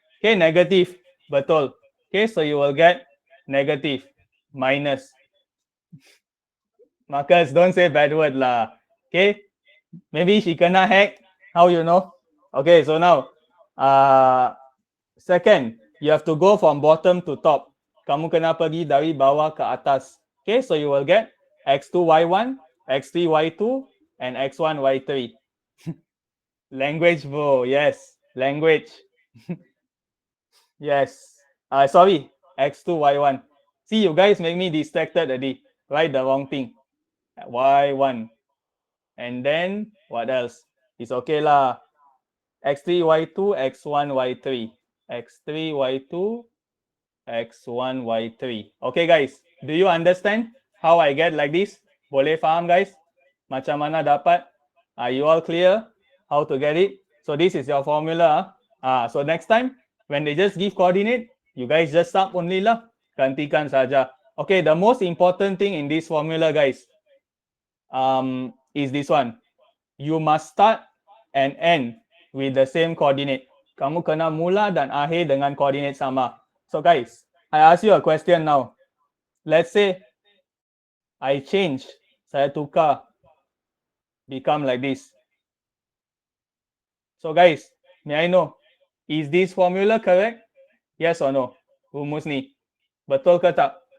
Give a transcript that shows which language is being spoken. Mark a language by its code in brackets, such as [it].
[en] Okay, negative, betul. Okay, so you will get negative, minus. Marcus, don't say bad word lah. Okay, maybe she kena hack. How you know? Okay, so now, second, you have to go from bottom to top. [ms] Kamu kena pergi dari bawah ke atas. [en] Okay, so you will get x2, y1, x3, y2, and x1, y3. Language, bro. Yes, language. Yes. Sorry, x2, y1. See, you guys make me distracted already. Write the wrong thing. y1. And then, what else? It's okay lah. x3, y2, x1, y3. x3, y2, x1, y3. Okay, guys. Do you understand how I get like this? [ms] Boleh faham, [en] guys? [ms] Macam mana dapat? [en] Are you all clear how to get it? So this is your formula. So next time, when they just give coordinate, you guys just sub only lah. [ms] Gantikan saja. [en] Okay, the most important thing in this formula, guys, is this one. You must start and end with the same coordinate. [ms] Kamu kena mula dan akhir dengan coordinate sama. [en] So guys, I ask you a question now. Let's say I change, [ms] saya tukar, [en] become like this. So guys, may I know, is this formula correct? Yes or no? [ms] Rumus ni. Betul ke tak?